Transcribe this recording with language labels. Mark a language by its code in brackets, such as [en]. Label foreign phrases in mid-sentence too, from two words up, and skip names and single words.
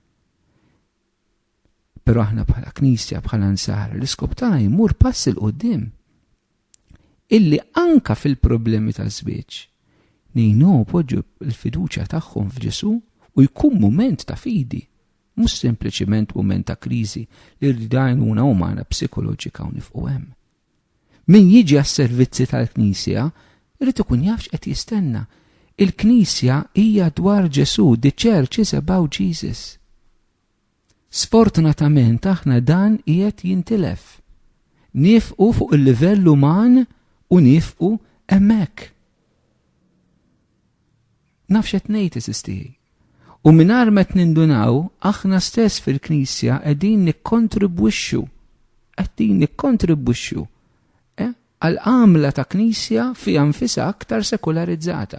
[mt] Però aħna bħala Knisja bħala nsara l-iskop tagħna jmur pass il qudiem illi anka fil-problemi ta' żwieġ ngħinuhom poġġu l-fiduċja tagħhom f'Ġesu u jkun mument ta' fidi, mhux sempliċement mument ta' kriżi li rridajnuna umana psikoloġika u nifqu hemm. Min jiġi għas-servizzi tal-Knisja irid ikun jaf x'qed jistenna. Il-Knisja hija dwar Ġesu, [en] the church is about Jesus. [mt] Sfortunatament aħna dan qiegħed jintilef. Nifqu fuq il-livell uman u nifqu hemmhekk. Nafx qed ngħid eżistih. U mingħajr ma nindunaw aħna stess fil-Knisja qegħdin nikkontribwixxu għal għamla ta' Knisja fiha nfisha aktar sekularizzata.